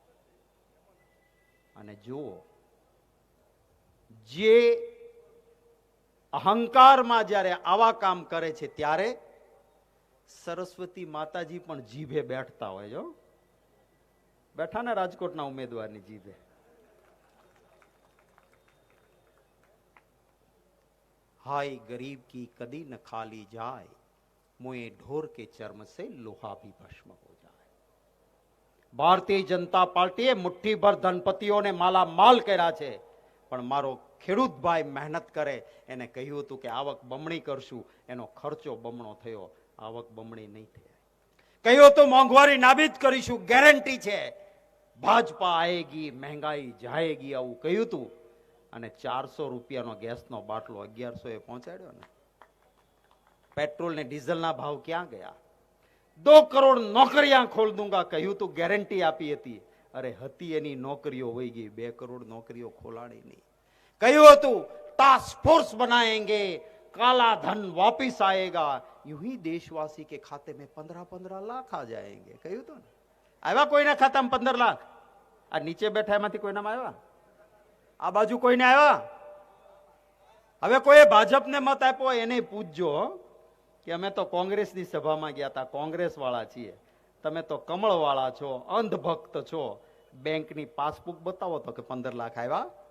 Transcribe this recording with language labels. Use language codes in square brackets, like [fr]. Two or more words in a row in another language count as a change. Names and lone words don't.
[gu] અને જુઓ, જે અહંકારમાં જ્યારે આવા કામ કરે છે ત્યારે સરસ્વતી માતાજી પણ જીભે બેઠતા હોય. જો બેઠા ને રાજકોટના ઉમેદવારની જીભે. [hi] हाय गरीब की कदी न खाली जाए, मुए ढोर के चर्म से लोहा भी भस्म हो जाए. [gu] ભારતીય જનતા પાર્ટીએ મુઠ્ઠીભર ધનપતિઓને માલા માલ કર્યા છે, પણ મારો ખેડૂત ભાઈ મહેનત કરે એને કહ્યું હતું કે આવક બમણી કરશું, એનો ખર્ચો બમણો થયો, આવક બમણી નહીં થાય. કહ્યું હતું મોંઘવારી નાબીદ કરીશું, ગેરંટી છે, [hi] भाजपा आएगी महंगाई जाएगी, [gu] આવું કહ્યું હતું. અને 400 રૂપિયાનો ગેસનો બાટલો 1100 પહોંચાડ્યો ને. પેટ્રોલ ને ડીઝલના ભાવ ક્યાં ગયા? 2 કરોડ નોકરીਆਂ [hi] खोल दूंगा [gu] કહ્યું તું, ગેરંટી આપી હતી. અરે હતી એની નોકરીઓ વહી ગઈ, 2 કરોડ નોકરીઓ ખોલાણી નહીં. કહ્યું હતું [hi] टास्क फोर्स बनाएंगे, काला धन वापिस आएगा, यूं ही देशवासी के खाते में 15-15 लाख आ जाएंगे. [gu] કહ્યું તો ને, આવ્યા કોઈના ખાતામાં 15 લાખ? આ નીચે બેઠા એમાંથી કોઈનામાં આવ્યા? આ બાજુ કોઈને આવ્યા? હવે કોઈ ભાજપને મત આપ્યો એને પૂછજો કે અમે તો કોંગ્રેસની સભામાં ગયા હતા, કોંગ્રેસ વાળા છીએ, તમે તો કમળ વાળા છો, અંધભક્ત છો, બેંકની પાસબુક બતાવો તો કે 15 લાખ આવ્યા.